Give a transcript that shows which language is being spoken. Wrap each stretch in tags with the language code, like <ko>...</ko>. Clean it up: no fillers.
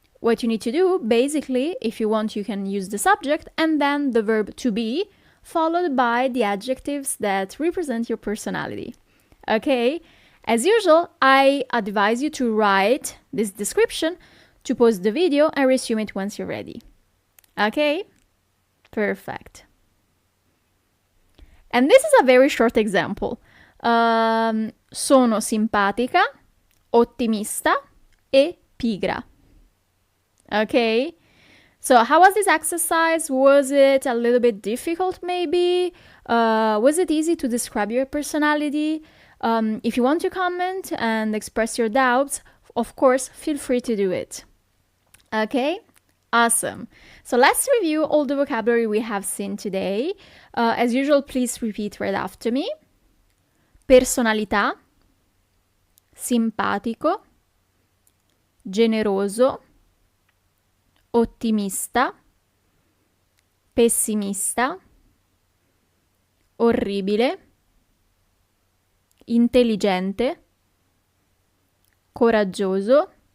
<en>What you need to do, basically, if you want, you can use the subject and then the verb to be, followed by the adjectives that represent your personality. Okay? As usual, I advise you to write this description, to pause the video and resume it once you're ready. Okay? Perfect. And this is a very short example.</en> <it>Sono simpatica, ottimista e pigra.</it> <en>Okay? So how was this exercise? Was it a little bit difficult maybe? Was it easy to describe your personality? If you want to comment and express your doubts, of course, feel free to do it. Okay? Awesome. So let's review all the vocabulary we have seen today. As usual, please repeat right after me.</en> <it>Personalità, simpatico, generoso, ottimista, pessimista, orribile, intelligente, coraggioso,</it>